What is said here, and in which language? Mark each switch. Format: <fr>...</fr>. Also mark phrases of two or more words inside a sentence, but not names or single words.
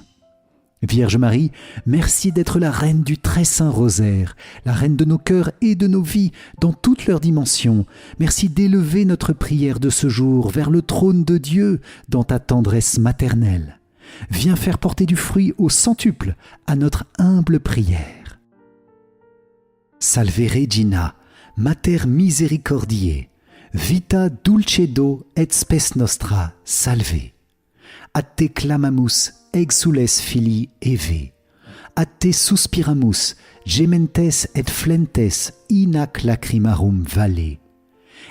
<fr>Vierge Marie, merci d'être la reine du très saint rosaire, la reine de nos cœurs et de nos vies dans toutes leurs dimensions. Merci d'élever notre prière de ce jour vers le trône de Dieu dans ta tendresse maternelle. Viens faire porter du fruit au centuple à notre humble prière.</fr> <la>Salve Regina, Mater misericordiae, vita dulcedo et spes nostra, salve. A te clamamus, exules filii Eve. A te suspiramus, gementes et flentes in ac lacrimarum valle.</la>